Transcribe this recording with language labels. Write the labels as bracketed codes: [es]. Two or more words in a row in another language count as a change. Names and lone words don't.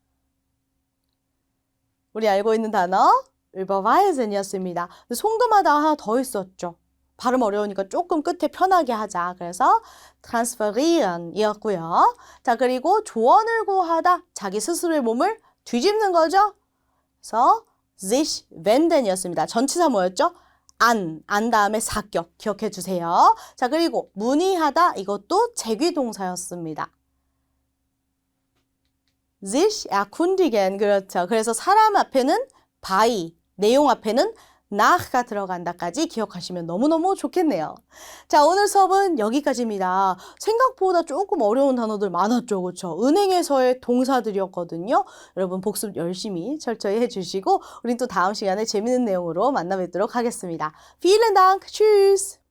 [ko] 우리 알고 있는 단어 überweisen 이었습니다. 송금하다 하나 더 있었죠. 발음 어려우니까 조금 끝에 편하게 하자. 그래서 transferieren 이었고요. 자, 그리고 조언을 구하다. 자기 스스로의 몸을 뒤집는 거죠. 그래서 [de] sich wenden [ko] 이었습니다. 전치사 뭐였죠? 안 다음에 사격 기억해 주세요. 자, 그리고 문의하다 이것도 제귀동사였습니다. [de] sich erkundigen [ko] 그렇죠. 그래서 사람 앞에는 by, 내용 앞에는 nach가 들어간다까지 기억하시면 너무너무 좋겠네요. 자, 오늘 수업은 여기까지입니다. 생각보다 조금 어려운 단어들 많았죠. 그렇죠? 은행에서의 동사들이었거든요. 여러분 복습 열심히 철저히 해주시고 우린 또 다음 시간에 재밌는 내용으로 만나 뵙도록 하겠습니다. [de] Vielen Dank. Tschüss.